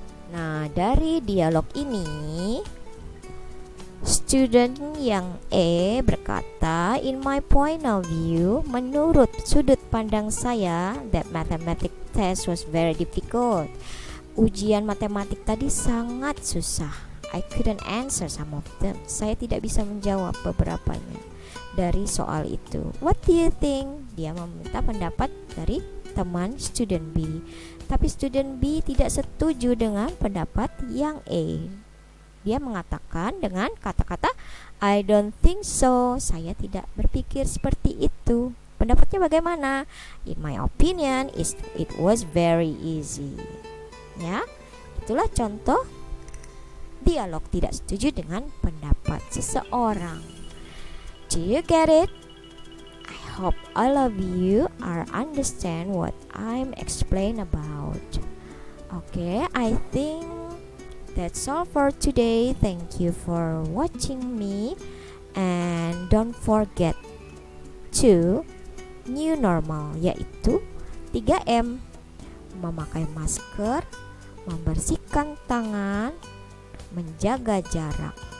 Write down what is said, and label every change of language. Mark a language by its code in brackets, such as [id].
[id] Nah, dari dialog ini, student yang A berkata, [en] in my point of view, [id] menurut sudut pandang saya, [en] that mathematics test was very difficult. [id] Ujian matematik tadi sangat susah. [en] I couldn't answer some of them. [id] Saya tidak bisa menjawab beberapanya dari soal itu. [en] What do you think? [id] Dia meminta pendapat dari teman student B. Tapi student B tidak setuju dengan pendapat yang A. Dia mengatakan dengan kata-kata, [en] I don't think so. [id] Saya tidak berpikir seperti itu. Pendapatnya bagaimana? [en] In my opinion, it was very easy. [id] Ya, itulah contoh dialog tidak setuju dengan pendapat seseorang. [en] Do you get it? I hope all of you are understand what I'm explain about. Okay, I think that's all for today. Thank you for watching me, and don't forget to new normal, [id] yaitu 3M: memakai masker, membersihkan tangan, menjaga jarak.